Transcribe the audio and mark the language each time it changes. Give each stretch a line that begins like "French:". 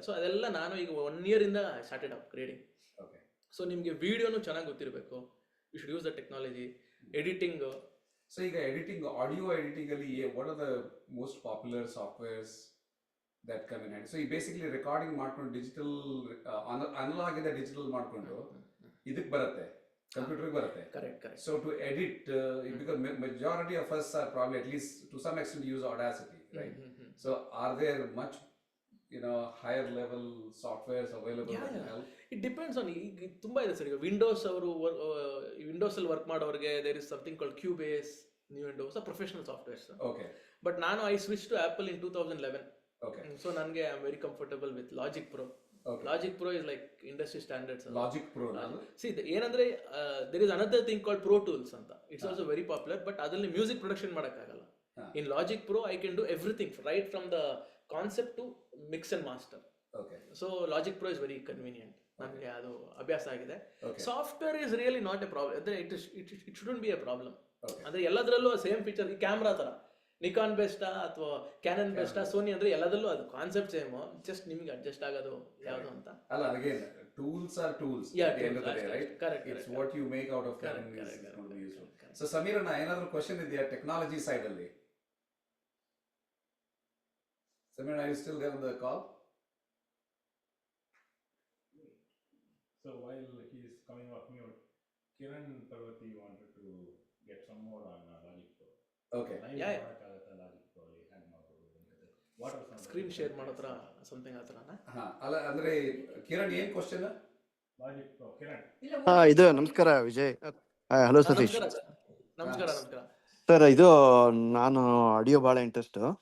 Kannada: So ಅದೆಲ್ಲ ನಾನು ಈಗ 1 year ಇಂದ ಸ್ಟಾರ್ಟೆಡ್ ಅಪ್ಗ್ರೇಡಿಂಗ್. ಸೊ ನಿಮ್ಗೆ ವಿಡಿಯೋನು ಚೆನ್ನಾಗಿ ಗೊತ್ತಿರಬೇಕು,
English: You should use the technology. Editing,
Kannada: so ಈಗ ಎಡಿಟಿಂಗ್, ಆಡಿಯೋ ಎಡಿಟಿಂಗ್ ಅಲ್ಲಿ
English: What are the most popular softwares that come in hand?
Kannada: So ಈ ಬೇಸಿಕಲಿ ರೆಕಾರ್ಡಿಂಗ್ ಮಾಡ್ಕೊಂಡು ಡಿಜಿಟಲ್ ಅನಲಾಗ್ ಇಂದ ಡಿಜಿಟಲ್ ಮಾಡ್ಕೊಂಡು ಇದಕ್ಕೆ ಬರುತ್ತೆ, ಕಂಪ್ಯೂಟರ್ಗೆ ಬರುತ್ತೆ.
English: Correct. So to edit, because majority of us are probably at least to some extent use Audacity, right? So are there much, higher level softwares available that can help? It depends on,
Kannada: ಈಗ ತುಂಬಾ ಇದೆ sir. ಈಗ Windows ಅವರು Windows ಅಲ್ಲಿ work ಮಾಡೋರಿಗೆ
English: there is something called
Kannada: Cubase, new Windows, professional softwares.
English: Okay. But ನಾನು I switched to Apple in 2011. Okay. So ನನಗೆ I am very comfortable with Logic Pro. Okay. Logic Pro is like industry standards. Logic Pro. See ಏನಂದ್ರೆ there is another thing called Pro Tools ಅಂತ. It's also very popular,
Kannada: but ಅದರಲ್ಲಿ music production ಮಾಡೋಕ್ಕಾಗಲ್ಲ.
English: In Logic Pro I can do everything right from the concept to mix and master. Okay. So Logic Pro is very convenient.
Kannada: ನನಗೆ ಅದು ಅಭ್ಯಾಸ ಆಗಿದೆ.
English: Okay. Software is really not a problem. ಅಂದ್ರೆ it shouldn't be a problem. Okay.
Kannada: ಅಂದ್ರೆ ಎಲ್ಲದರಲ್ಲೂ same feature. ಈ camera ತರ Nikon ಬೆಸ್ಟಾ ಅಥವಾ ಕ್ಯಾನನ್ ಬೆಸ್ಟಾ ಸೋನಿ ಅಂದ್ರೆ ಎಲ್ಲದರಲ್ಲೂ ಅದು ಕಾನ್ಸೆಪ್ಟ್ ಸೇಮ್, ಜಸ್ಟ್ ನಿಮ್ಗೆ ಅಡ್ಜಸ್ಟ್ ಆಗೋದು ಯಾವುದು ಅಂತ.
English: ಅಲ್ಲ, again, tools are tools. Yeah, at the end of the tools, day, right? correct, It's correct, what you make out of correct, them is correct, going to be useful. correct.
Kannada: So Sameerana, ಏನಾದರೂ question ಇದೆಯಾ technology side ಅಲ್ಲಿ?
English: Sameerana, are you still there on the call? So while he is coming off mute, Kiran Parvati wanted to get some more on Logic Pro. Okay. Yeah.
Kannada: Logic Pro ಅಲ್ಲಿ ಹ್ಯಾಂಗ್ ಮಾಡೋದು ಅಂತ.
English: What are some
Kannada: screen share ಮಾಡೋದ್ರ something ಆತರನಾ? ಹಾ, ಅಲ್ಲ ಅಂದ್ರೆ ಕಿರಣ್ ಏನ್ question?
English: Logic Pro, Kiran.
Kannada: ಇದು ನಮಸ್ಕಾರ ವಿಜಯ್. ಹಲೋ ಸತೀಶ್ ನಮಸ್ಕಾರ. ಸರ್. ಇದು ನಾನು ಆಡಿಯೋ ಬಹಳ ಇಂಟ್ರೆಸ್ಟ್,